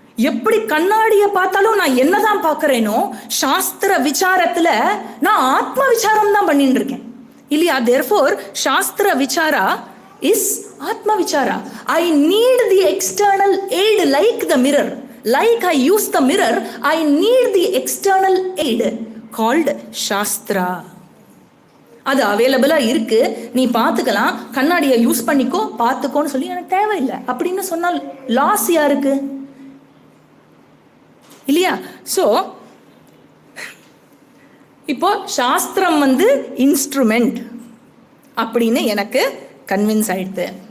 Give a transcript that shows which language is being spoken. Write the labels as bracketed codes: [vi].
[ta] எப்படி கண்ணாடியை பார்த்தாலும் நான் என்னதான் பார்க்கிறேனோ சாஸ்திர விசாரத்துல நான் ஆத்ம விசாரம் தான் பண்ணிட்டு இருக்கேன் இல்லையா? [en] Therefore shastra vichara is atma vichara. I need the external aid like the mirror. Like I use the mirror, I need the external aid called Shastra. [ta] அது அவைலபிளா இருக்கு, நீ பார்த்துக்கலாம், கண்ணாடியை யூஸ் பண்ணிக்கோ, பார்த்துக்கோன்னு சொல்லி எனக்கு தேவையில்லை அப்படின்னு சொன்னால் லாஸ் யாருக்கு? இல்லையா? ஸோ இப்போ சாஸ்திரம் இன்ஸ்ட்ருமெண்ட் அப்படின்னு எனக்கு கன்வின்ஸ் ஆயிடுது.